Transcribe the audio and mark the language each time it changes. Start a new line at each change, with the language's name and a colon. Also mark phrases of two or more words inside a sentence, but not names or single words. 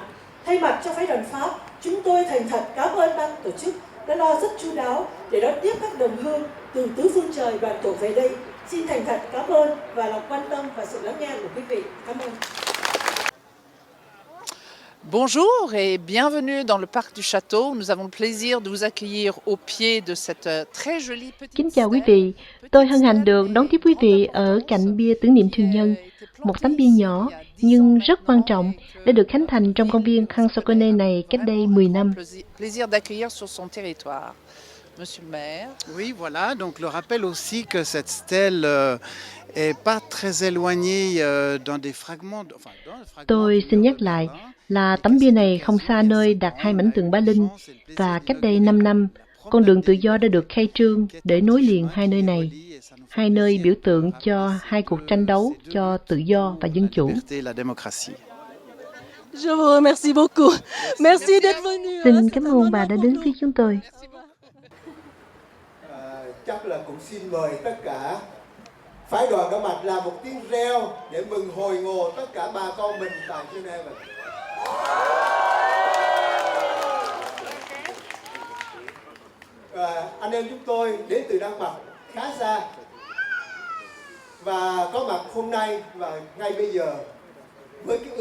Vietnamese: Thay mặt cho phái đoàn Pháp, chúng tôi thành thật cảm ơn ban tổ chức đã lo rất chu đáo để đón tiếp các đồng hương từ tứ phương trời đoàn tụ về đây. Xin thành thật cảm ơn và lòng quan tâm và sự lắng nghe của quý vị. Cảm ơn.
French: Bonjour et bienvenue dans le parc du château. Nous avons le plaisir de vous accueillir au pied de cette très jolie petite
Vietnamese: Kính chào quý
French: stèle.
Vietnamese: vị, tôi hân hạnh được đón tiếp quý vị ở cạnh bia tưởng niệm thương nhân, một tấm bia nhỏ nhưng rất quan trọng đã được khánh thành trong công viên Hansokone này cách đây 10 năm.
French: Plaisir d'accueillir sur son territoire. Monsieur le maire. Oui, voilà, donc le rappel aussi que cette stèle est pas très éloignée dans des fragments.
Vietnamese: Tôi xin nhắc lại là tấm bia này không xa nơi đặt hai mảnh tượng Ba Linh và cách đây 5 năm, con đường tự do đã được khai trương để nối liền hai nơi này. Hai nơi biểu tượng cho hai cuộc tranh đấu cho tự do và dân chủ.
French: Je vous remercie beaucoup. Merci d'être venu.
Vietnamese: Xin cảm ơn bà đã đến với chúng tôi. Chắc là cũng xin mời tất cả phái đoàn có mặt làm một tiếng reo để mừng hồi ngộ tất cả bà con mình tại Geneva. Anh em chúng tôi đến từ Đan Mạch khá xa và có mặt hôm nay và ngay bây giờ với cái